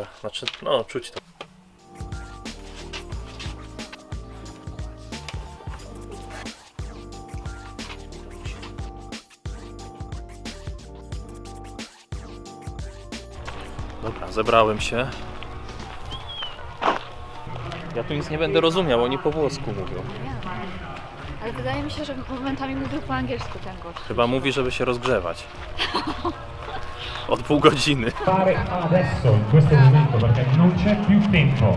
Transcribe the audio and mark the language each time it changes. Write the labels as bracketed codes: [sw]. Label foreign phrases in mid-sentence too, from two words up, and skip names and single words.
[pl] Znaczy, no, czuć to. Dobra, zebrałem się. Ja tu nic nie będę rozumiał, oni po włosku mówią. Ale wydaje mi się, że momentami mówił po angielsku ten gość. Chyba mówi, żeby się rozgrzewać. Od pół godziny. [it] Fare adesso in questo momento perché non c'è più tempo.